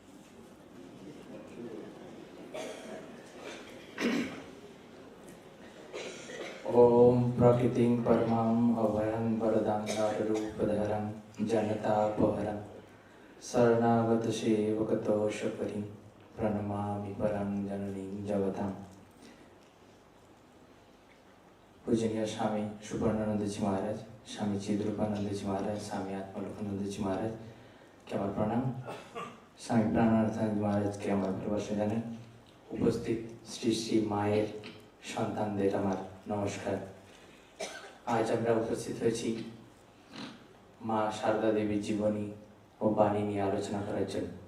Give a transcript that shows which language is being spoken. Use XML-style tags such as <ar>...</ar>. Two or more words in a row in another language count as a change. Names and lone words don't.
<sa>ओम प्रकृतिं परमां अभयं वरदान्तारूपधरं जनतापहरं शरणागत सेवकतोषकरीं प्रणमामि परं जननीं जगताम्।</sa> <hi>पूजनीय स्वामी सुवर्णानंद जी महाराज, स्वामी चिद्रूपानंद जी महाराज, स्वामी आत्मलोकानंद जी महाराज के</hi> <bn>আমার প্রণাম। স্বামী প্রাণানন্দ</bn> <hi>महाराज के</hi> <bn>আমার ভালোবাসা জানাই। উপস্থিত শ্রী শ্রী মায়ের সন্তানদের আমার নমস্কার। আজ আমরা উপস্থিত হয়েছি মা শারদা দেবীর জীবনী ও বাণী নিয়ে আলোচনা করার জন্য।</bn>